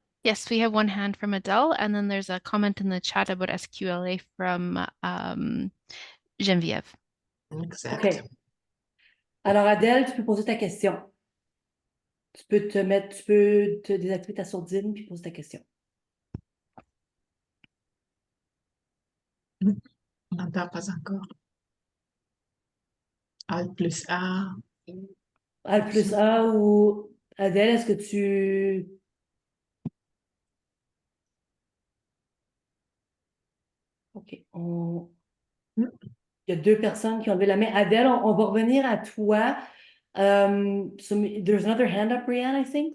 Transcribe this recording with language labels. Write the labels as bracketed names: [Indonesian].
[English] Yes, we have one hand from Adele, and then there's a comment in the chat about SQLA from Geneviève. Exact. OK. [French] Alors, Adèle, tu peux poser ta question. Tu peux te désactiver ta sourdine puis poser ta question. On n'entend pas encore. Alt plus A. Al plus A ou Adèle, est-ce que tu... OK. Il y a deux personnes qui ont levé la main. Adèle, on va revenir à toi. [English] There's another hand up, Brianne, I think.